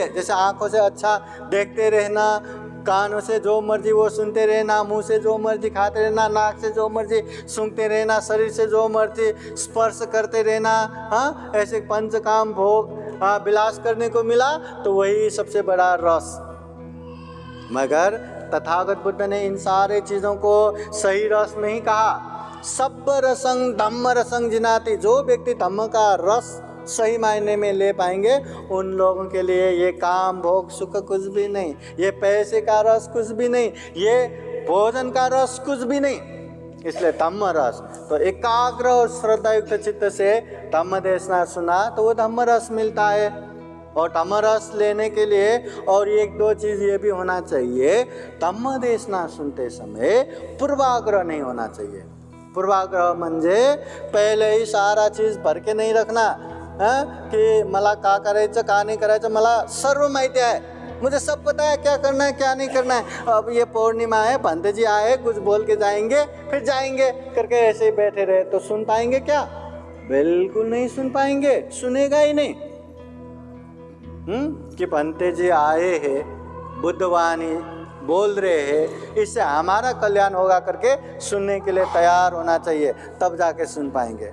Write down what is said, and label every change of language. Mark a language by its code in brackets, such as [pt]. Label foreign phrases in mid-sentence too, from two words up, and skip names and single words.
[hi] जैसे आंखों से अच्छा देखते रहना, कानों से जो मर्जी वो सुनते रहना, मुंह से जो मर्जी खाते रहना, नाक से जो मर्जी सूंघते रहना, शरीर से जो मर्जी स्पर्श करते रहना, हाँ ऐसे पंचकाम भोग विलास करने को मिला तो वही सबसे बड़ा रस। मगर तथागत बुद्ध ने इन सारे चीज़ों को सही रस नहीं कहा। [pi] सब्ब रसंग धम्म रसंग जिनाति, [hi] जो व्यक्ति धम्म का रस सही मायने में ले पाएंगे उन लोगों के लिए ये काम भोग सुख कुछ भी नहीं, ये पैसे का रस कुछ भी नहीं, ये भोजन का रस कुछ भी नहीं। इसलिए धम्म रस, तो एकाग्र और श्रद्धा युक्त चित्त से धम्म देशना सुना तो वो धम्म रस मिलता है। और धम्म रस लेने के लिए और एक दो चीज़ ये भी होना चाहिए, धम्म देशना सुनते समय पूर्वाग्रह नहीं होना चाहिए। [mr] पूर्वाग्रह म्हणजे [hi] पहले ही सारा चीज़ भर के नहीं रखना कि [mr] मला का करायचं का नहीं करायचं, मला सर्व माहिती आहे, [hi] मुझे सब पता है क्या करना है क्या नहीं करना है। अब ये पूर्णिमा है, पंडित जी आए कुछ बोल के जाएंगे फिर जाएंगे करके ऐसे ही बैठे रहे तो सुन पाएंगे क्या? बिल्कुल नहीं सुन पाएंगे, सुनेगा ही नहीं। कि पंडित जी आए हैं, बुद्धवाणी बोल रहे हैं, इससे हमारा कल्याण होगा करके सुनने के लिए तैयार होना चाहिए, तब जाके सुन पाएंगे।